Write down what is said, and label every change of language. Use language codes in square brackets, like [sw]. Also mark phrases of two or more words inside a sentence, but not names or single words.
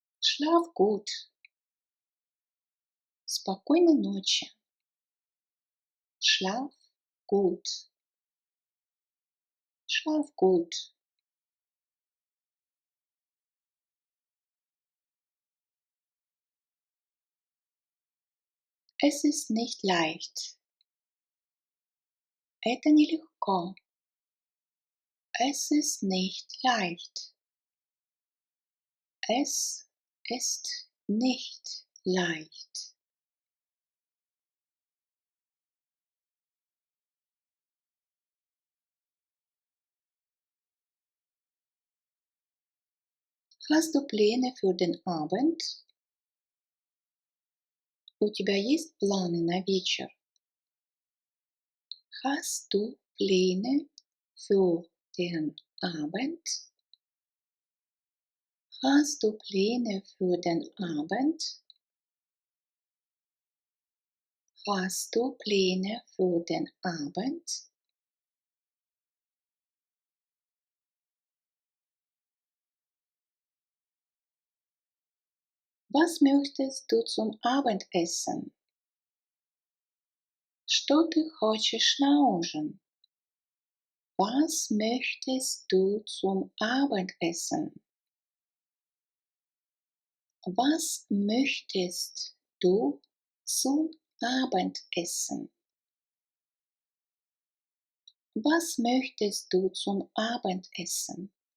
[de] Schlaf gut. [ru] Спокойной ночи. [de] Schlaf gut. Schlaf gut. Es ist nicht leicht. [ru] Это нелегко. [de] Es ist nicht leicht. Es ist nicht leicht. Hast du Pläne für den Abend? [ru] У тебя есть планы на вечер? [de] Hast du Pläne für den Abend? Hast du Pläne für den Abend? Hast du Pläne für den Abend? Was möchtest du zum Abendessen? [ru] Что ты хочешь на ужин? [de] Was möchtest du zum Abendessen? Was möchtest du zum Abendessen? Was möchtest du zum Abendessen?